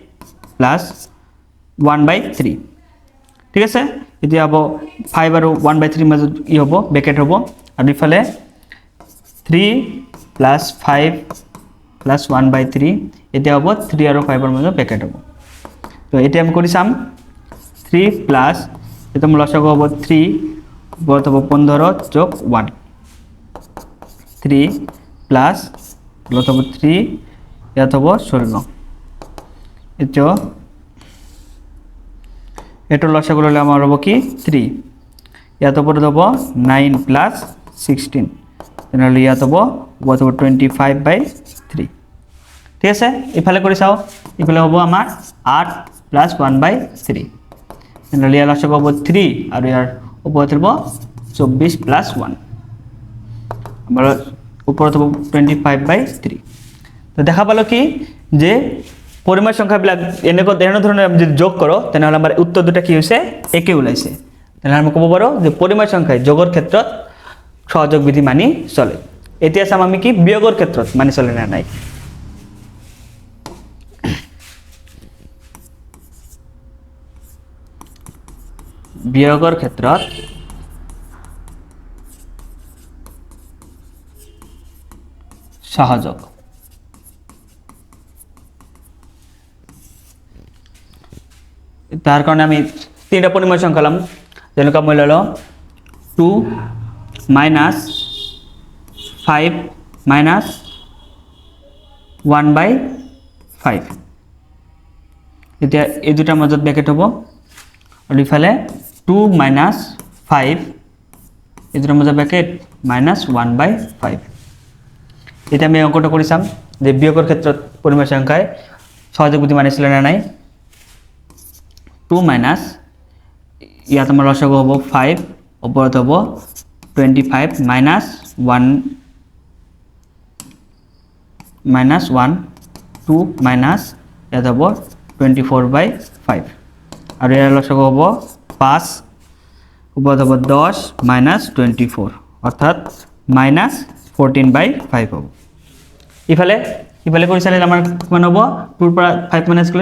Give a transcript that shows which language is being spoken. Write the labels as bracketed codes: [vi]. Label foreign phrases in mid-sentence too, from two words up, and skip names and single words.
[as] + 1/3 ঠিক আছে এতিয়া হ'ব 5 আৰু 1/3 মাজত ই হ'ব ব্ৰেকেট হ'ব আৰু ইফালে 3 + 5 + 1/3 এতিয়া হ'ব 3 আৰু 5 ৰ মাজত ব্ৰেকেট হ'ব তো এতিয়া আমি কৰি চাম 3 প্লাস এটা লসাগু হ'ব 3 বর্ত হ'ব 15 + 1 3 প্লাস বর্ত হ'ব 3 ইয়াত হ'ব 16 এটো এটো লসাগু ললে [bn] আমার হবে কি [as] 3 ইয়াত হ'ব 9 + 16 তাহলে ইয়াত হ'ব 25/3 ঠিক আছে ইফালে কৰি চাও ইফালে হ'ব আমাৰ 8 + 1/3 তাহলে ইয়াৰ লসাগু হ'ব 3 আৰু ইয়াৰ ওপৰত হ'ব 24 + 1 আমাৰ ওপৰত হ'ব 25/3 তো দেখা পালো কি যে পরিমেয় সংখ্যাবিলাক এনে ধৰণৰ আমি যদি যোগ করো তাহলে আমাৰ উত্তৰ দুটা কি হৈছে একে ওলাইছে তাহলে আমি ক'ব পাৰো যে পরিমেয় সংখ্যায় যোগৰ ক্ষেত্ৰত সহযোগ বিধি মানি চলে এতিয়া চাম আমি কি বিয়োগৰ ক্ষেত্ৰত মানি চলে না নাই বিয়োগৰ ক্ষেত্ৰত সহযোগ তার কারণে আমি তিনটা পরিমেয় সংখ্যা লম যেনেকা মই ললো 2 - 5 - 1/5 এতিয়া এই দুটাৰ মাজত ব্ৰেকেট হ'ব আৰু ইফালে 2 - 5 এই [bn] দুটার মধ্যে [as] ব্র্যাকেট -1/5 এটা আমি অঙ্কটা করে চাম যে বিয়োগের ক্ষেত্ৰত পরিমেয় সংখ্যায় সহযোগ বিধি মানিছিলে না নাই 2 মাইনাস ইয়াত আমাৰ লসাগু হ'ব 5 ওপৰত হ'ব 25 মাইনাস 1 2 মাইনাস ইয়াত হ'ব 24/5 আৰু ইয়াৰ লসাগু হ'ব 5 ওপৰত হ'ব 10 মাইনাস 24 অৰ্থাৎ -14/5 হ'ব ইফালে ইফালে কৰি চালে আমাৰ কিমান হ'ব 2 পৰা 5 মাইনাস কৰিলে